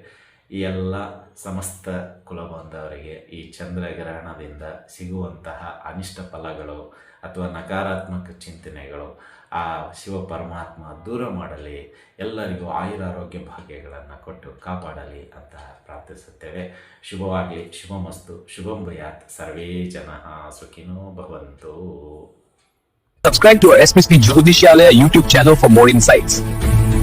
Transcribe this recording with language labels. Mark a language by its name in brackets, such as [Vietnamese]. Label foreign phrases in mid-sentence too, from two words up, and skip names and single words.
[Kannada] ಈ ಎಲ್ಲ ಸಮಸ್ತ ಕುಲಬಂಧವರಿಗೆ ಈ ಚಂದ್ರಗ್ರಹಣದಿಂದ ಸಿಗುವಂತಹ ಅನಿಷ್ಟ ಫಲಗಳು ಅಥವಾ ನಕಾರಾತ್ಮಕ ಚಿಂತನೆಗಳು ಆ ಶಿವ ಪರಮಾತ್ಮ ದೂರ ಮಾಡಲಿ, ಎಲ್ಲರಿಗೂ ಆಯುರಾರೋಗ್ಯ ಭಾಗ್ಯಗಳನ್ನು ಕೊಟ್ಟು ಕಾಪಾಡಲಿ ಅಂತ ಪ್ರಾರ್ಥಿಸುತ್ತೇವೆ. ಶುಭವಾಗಲಿ, ಶುಭಮಸ್ತು, [Sanskrit] ಶುಭಂ ಭಯಾತ್, ಸರ್ವೇ ಜನಃ ಸುಖಿನೋ ಭವಂತು. [English] Subscribe to our SPSP Jyotishalaya YouTube channel for more insights.